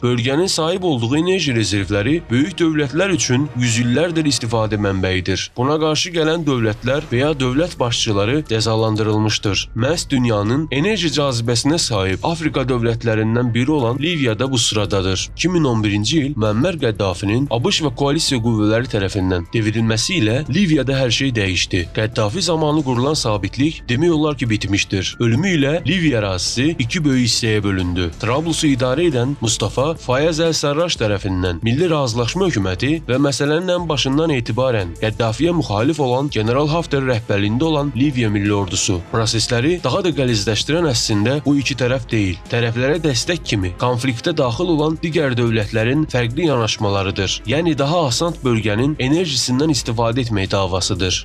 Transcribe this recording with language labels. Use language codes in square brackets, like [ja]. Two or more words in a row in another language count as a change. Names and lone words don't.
[tr] Bölgenin sahip olduğu enerji rezervleri büyük devletler için yüzyıllardır istifade mənbəyidir. Buna karşı gelen devletler veya devlet başçıları cezalandırılmıştır. Məhz dünyanın enerji cazibesine sahip Afrika devletlerinden biri olan Livya da bu sıradadır. 2011-ci il Muammer Qəddafinin ABŞ ve koalisiya [az] qüvvələri tərəfindən [tr] devrilmesiyle Livya'da her şey değişti. Qəddafi zamanı kurulan sabitlik [az] demək olar ki [tr] bitmiştir. [az] Ölümüyle Livya ərazisi iki böyük hissəyə bölündü. [tr] Trablus'u idare eden Mustafa Fayez El-Sarraj tərəfindən Milli Razılaşma Hökuməti ve meselenin en başından itibaren Qəddafiyə müxalif olan General Hafter rəhbərliyində olan Livya Milli Ordusu. [az] Prosesleri daha da qəlizləşdirən əslində bu iki tərəf deyil. Tərəflərə dəstək kimi konfliktə daxil olan digər dövlətlərin fərqli yanaşmalarıdır. Yəni daha asan bölgenin enerjisindən istifadə etmək davasıdır.